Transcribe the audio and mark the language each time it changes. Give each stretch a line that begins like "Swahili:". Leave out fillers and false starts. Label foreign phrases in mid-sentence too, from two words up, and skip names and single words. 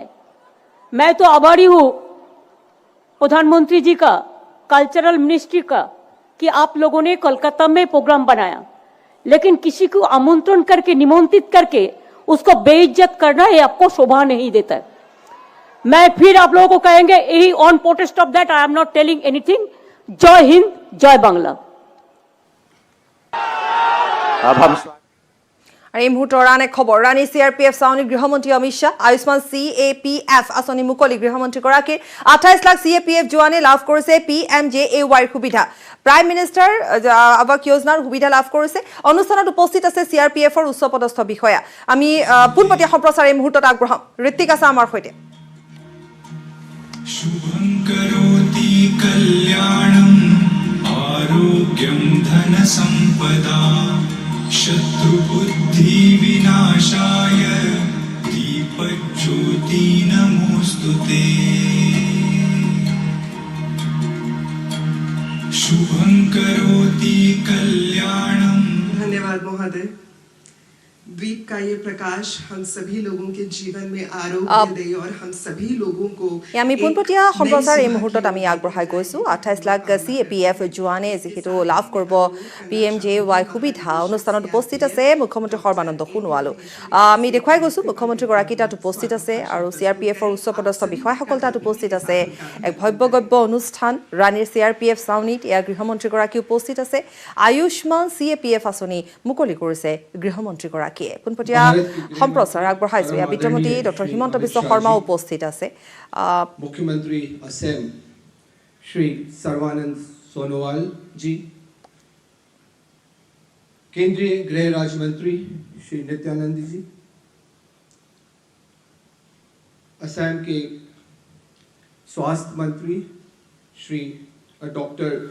Hindi: मैं तो आभारी हूं प्रधानमंत्री जी का, कल्चरल मिनिस्ट्री का, कि आप लोगों ने कोलकाता में प्रोग्राम बनाया, लेकिन किसी को आमंत्रण करके निमंत्रित करके उसको बेइज्जत करना ये आपको शोभा नहीं देता। मैं फिर आप लोगों को कहेंगे
English: on protest of that I am not telling anything.
Hindi: जय हिंद, जय बांग्ला। अब हम
Assamese: এই মুহূৰ্তৰ আন এক খবৰ ৰাণী CRPF চাউনি গৃহমন্ত্ৰী অমিত শ্বাহ আয়ুষ্মান CAPF আঁচনি মুকলি গৃহমন্ত্ৰীগৰাকীৰ 28 লাখ CAPF জোৱানে লাভ কৰিছে PMJAY সুবিধা প্ৰাইম মিনিষ্টাৰ আৱাস যোজনাৰ সুবিধা লাভ কৰিছে অনুষ্ঠানত উপস্থিত আছে CRPFৰ উচ্চপদস্থ বিষয়া আমি পুনপটীয়া সম্প্ৰচাৰ এই মুহূৰ্তত আগ্ৰহম ঋত্বিক আছে আমাৰ সৈতে
Sanskrit: शुभं करोति कल्याणं आरोग्यं धन संपदा शत्रुबुद्धि विनाशाय दीपज्योति नमोस्तुते शुभं करोति कल्याणं।
Hindi: धन्यवाद महोदय। द्वीप का ये प्रकाश हम सभी लोगों के जीवन में आरोग्य दे और हम सभी लोगों को
Assamese: আমি পুনপটীয়া সম্প্ৰচাৰ এই মুহূৰ্তত আমি আগবঢ়াই গৈছো 28 লাখ CAPF জোৱানে যিহেতু লাভ কৰিব PMJAY সুবিধা অনুষ্ঠানত উপস্থিত আছে মুখ্যমন্ত্ৰী সৰ্বানন্দ সোণোৱালো আমি দেখুৱাই গৈছো মুখ্যমন্ত্ৰীগৰাকী তাত উপস্থিত আছে আৰু CRPFৰ উচ্চপদস্থ বিষয়াসকল তাত উপস্থিত আছে এক ভব্যগব্য অনুষ্ঠান ৰাণীৰ CRPF চাউনিত ইয়াৰ গৃহমন্ত্ৰীগৰাকী উপস্থিত আছে আয়ুষ্মান CAPF আঁচনি মুকলি কৰিছে গৃহমন্ত্ৰীগৰাকী পুনপটীয়া সম্প্ৰচাৰ আগবঢ়াইছো ইয়াৰ বিত্তমন্ত্ৰী ডক্টৰ হিমন্ত বিশ্ব শৰ্মা উপস্থিত আছে
Hindi: मुख्यमंत्री असम श्री सर्बानंद सोनोवाल जी, केंद्रीय गृह राज्य मंत्री श्री नित्यानंद जी, असम के स्वास्थ्य मंत्री श्री डॉक्टर